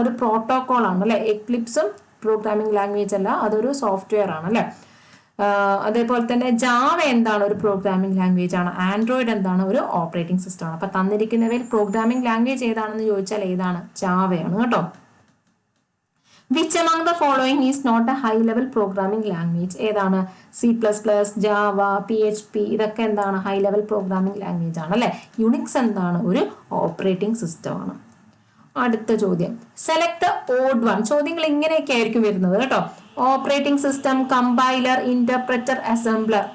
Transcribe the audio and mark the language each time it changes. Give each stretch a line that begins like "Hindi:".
Malayalam: ഒരു പ്രോട്ടോകോൾ ആണ് അല്ലെ. എക്ലിപ്സും പ്രോഗ്രാമിംഗ് ലാംഗ്വേജ് അല്ല, അതൊരു സോഫ്റ്റ്വെയർ ആണ് അല്ലെ. അതേപോലെ തന്നെ ജാവ എന്താണ്? ഒരു പ്രോഗ്രാമിംഗ് ലാംഗ്വേജ് ആണ്. ആൻഡ്രോയിഡ് എന്താണ്? ഒരു ഓപ്പറേറ്റിംഗ് സിസ്റ്റം ആണ്. അപ്പൊ തന്നിരിക്കുന്നവയിൽ പ്രോഗ്രാമിംഗ് ലാംഗ്വേജ് ഏതാണെന്ന് ചോദിച്ചാൽ ഏതാണ്? ജാവയാണ് കേട്ടോ.
English: Which among the following is not a high level programming language?
Malayalam: ഏതാണ്? C++, ജാവ, PHP ഇതൊക്കെ എന്താണ്? ഹൈ ലെവൽ പ്രോഗ്രാമിംഗ് ലാംഗ്വേജ് ആണ് അല്ലെ. യുണിക്സ് എന്താണ്? ഒരു ഓപ്പറേറ്റിംഗ് സിസ്റ്റം ആണ്. അടുത്ത ചോദ്യം,
English: Select odd one.
Malayalam: ചോദ്യങ്ങൾ ഇങ്ങനെയൊക്കെ ആയിരിക്കും വരുന്നത് കേട്ടോ. Operating system, compiler, interpreter, assembler.